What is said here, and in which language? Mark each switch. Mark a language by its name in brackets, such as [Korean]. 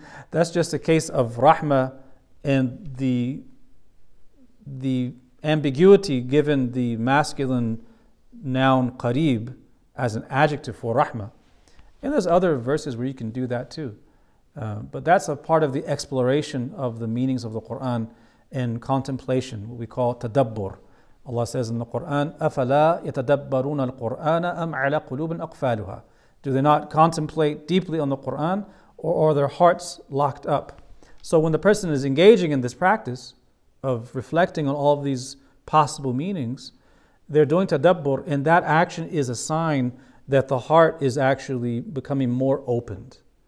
[English] That's just a case of rahmah and the ambiguity given the masculine noun qareeb as an adjective for rahmah. And there's other verses where you can do that too. But that's a part of the exploration of the meanings of the Quran and contemplation, what we call tadabbur. Allah says in the Quran, [Arabic] أَفَلَا يَتَدَبَّرُونَ الْقُرْآنَ أَمْ عَلَى قُلُوبٍ أَقْفَالُهَا. [English] Do they not contemplate deeply on the Quran, or are their hearts locked up? So when the person is engaging in this practice of reflecting on all of these possible meanings, they're doing tadabbur, and that action is a sign that the heart is actually becoming more opened.